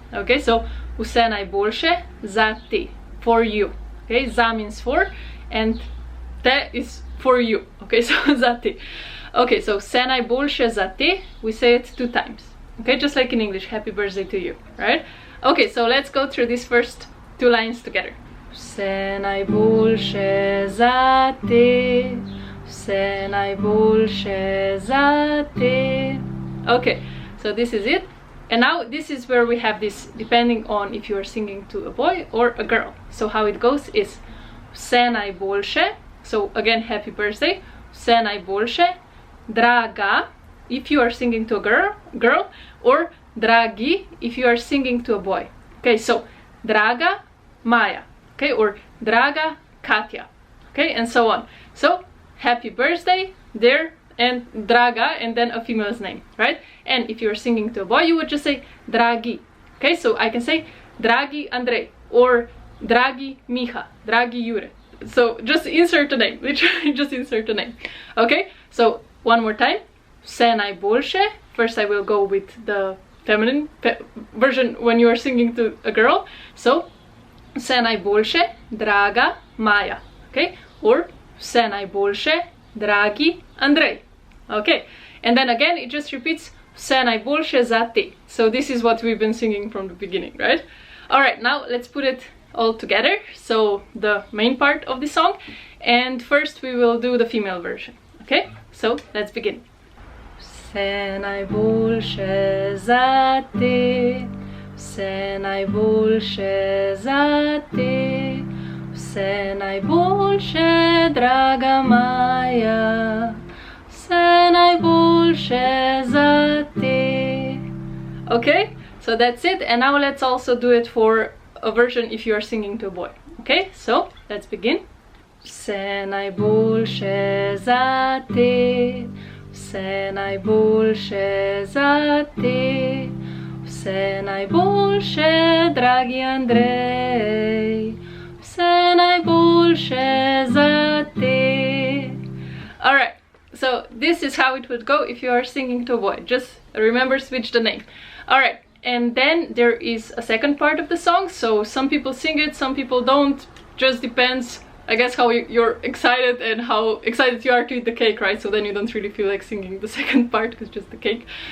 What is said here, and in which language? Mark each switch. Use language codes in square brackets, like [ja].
[en] Okay, so [sl] vse najboljše za te, [en] for you. Okay, za means for, and te is for you. Okay, so za te. Okay, so [sl] vse najboljše za te, [en] we say it 2 times. Okay, just like in English, happy birthday to you, right? Okay, so let's go through these first 2 lines together. [sl] Vse najboljše za te, vse najboljše za te. [en] Okay, so this is it. And now this is where we have this, depending on if you are singing to a boy or a girl. So how it goes is [sl] vse najboljše, [en] so again happy birthday, vse najboljše, draga if you are singing to a girl, or dragi if you are singing to a boy. Okay, so draga Maja, okay, or draga Katja, okay, and so on. So happy birthday there, and draga, and then a female's name, right? And if you're singing to a boy, you would just say dragi. Okay, so I can say dragi Andrej, or dragi Miha, dragi Jure. So just insert a name, literally just insert a name. Okay, so one more time. [sl] Vse najboljše. [en] First I will go with the feminine version when you are singing to a girl. [sl] So vse najboljše, draga Maja. Okay, or vse najboljše, dragi Andrej. [en] Okay, and then again it just repeats [sl] vse najboljše za te. [en] So this is what we've been singing from the beginning, right? Alright, now let's put it all together, so the main part of the song, and first we will do the female version. Okay, so let's begin. [sl] Vse najboljše za te, vse najboljše za te, vse najboljše, draga Maja, vse najboljše za te. [en] Okay, so that's it, and now let's also do it for a version if you are singing to a boy. Okay, so let's begin. [sl] Vse najboljše za te, vse najboljše za te, vse najboljše, dragi Andrej, vse najboljše za te. [en] Alright, so this is how it would go if you are singing to a boy. Just remember, switch the name. Alright, and then there is a second part of the song, so some people sing it, some people don't. Just depends, I guess, how you're excited and how excited you are to eat the cake, right? So then you don't really feel like singing the second part, because just the cake.